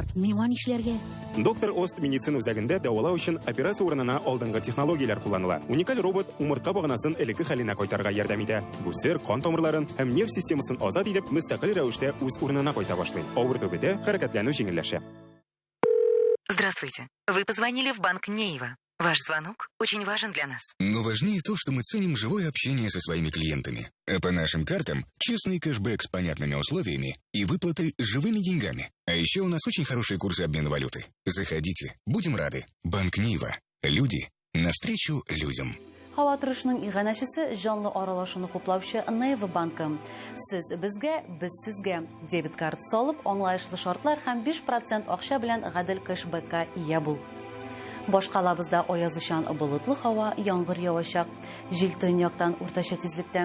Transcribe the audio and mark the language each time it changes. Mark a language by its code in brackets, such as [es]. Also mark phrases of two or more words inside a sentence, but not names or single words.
[tt] Миңа нишләргә? Доктор Ост медицина үзәгендә дәвалау өчен операция урынына алдынгы технологиялар кулланыла. Уникаль робот умыртка баганасын элекке хәленә кайтарга ярдәм итә. Бу сер кан тамырларын һәм нерв системасын азат итеп, мөстәкыйль рәвештә үз урынына кайта башлый. Авыр төбедә хәрәкәтләнү җиңелләшә. [ru] Здравствуйте. Вы позвонили в банк Нейва. Ваш звонок очень важен для нас. Но важнее то, что мы ценим живое общение со своими клиентами. А по нашим картам честный кэшбэк с понятными условиями и выплаты живыми деньгами. А еще у нас очень хорошие курсы обмена валюты. Заходите, будем рады. Банк Нейва. Люди Навстречу людям. [tt] Һава торышының иганәчесе җанлы аралашуны хуплаучы Neva банкы. Сез безгә, без сезгә дебет карт салып, аңлаешлы шартлар һәм 5% акча белән гадел кэшбэкка ия бул. Башкалабызда аязучан болытлы һава, яңгыр явачак, җил төньяктан уртача тизлектә.